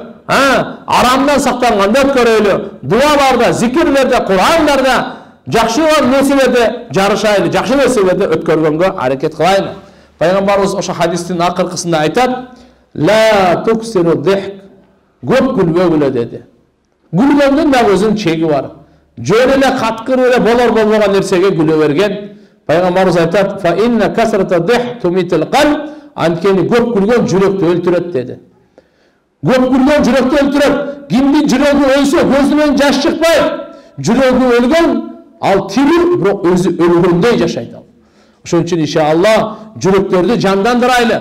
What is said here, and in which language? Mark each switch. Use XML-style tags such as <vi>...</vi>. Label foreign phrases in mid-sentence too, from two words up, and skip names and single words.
<ky>Арамдан сактанганда өткөрөйлү? Дуаларда, зикирлерде, Курандарда, жакшы нерселерде жарышайлы, жакшы нерселерде өткөргөнгө аракет кылайлы. Пайгамбарыбыз ошо хадистин акыркысында айтат:</ky> <ar>"لا تكثر الضحك."</ar> <ky>Көп күлбөгүлө деди. Күлгөндүн да өзүнүн чеги бар. Жөн эле каткыр эле болбогон нерсеге күлө берген. Пайгамбарыбыз айтат:</ky> <ar>"فإن كثرة الضحك تميت القلب."</ar> <ky>Анткени көп күлгөн жүрөктү өлтүрөт деди. Көп күлгөн жүрөктү өлтүрөт. Кимдин жүрөгү өлсө, көзүнөн жаш чыкпайт. Жүрөгү өлгөн, ал тирүү, бирок өзү өлгөндөй жашайт ал. Ошон үчүн иншалла жүрөктөрдү жандандырайлы.</ky>